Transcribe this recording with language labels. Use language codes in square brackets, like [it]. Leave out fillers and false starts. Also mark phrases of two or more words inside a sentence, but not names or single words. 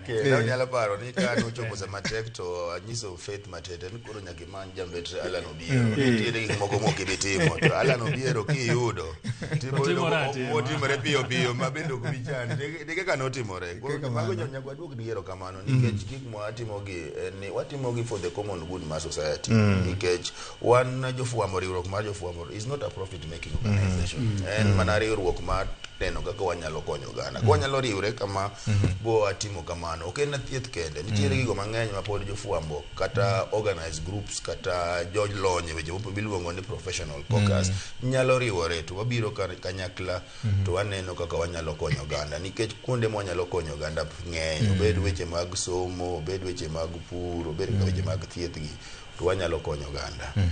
[luo] Kendo nyalo paro ni ka nochopo sama tek to anyiso Faith Matete ni koro nyaka imany Jambetre Alan Obiero. Nitiere gik moko mokibitimo to Alan Obiero kiyudo otimore piyo piyo ma bende ok bichani. Ni kaka notimore. Koro mago nyaka waduok ni erokamano nikech gik mwatimogi ni watimogi [en] for the common good [luo] mar society. Nikech wan jofuambo, riwruok mar jofuambo [en] is not a profit making organization. [luo] En mana riwruok mar neno kaka wanyalo konyo oganda. Wanyalo riwre kama bo atimo kamano. Ok en thieth kende. Nitiere gigo mang'eny ma pod jofuambo kata [en] organized groups [luo] kata jolony weche miluongo ni [en] professional caucus [luo] nyalo riwore to wabiro kanyakla to waneno kaka wanyalo konyo oganda nikech kuonde mwanyalo konyo oganda ng'eny, obed weche mag somo, obed weche mag pur, obed weche mag thieth gi to wanyalo konyo oganda.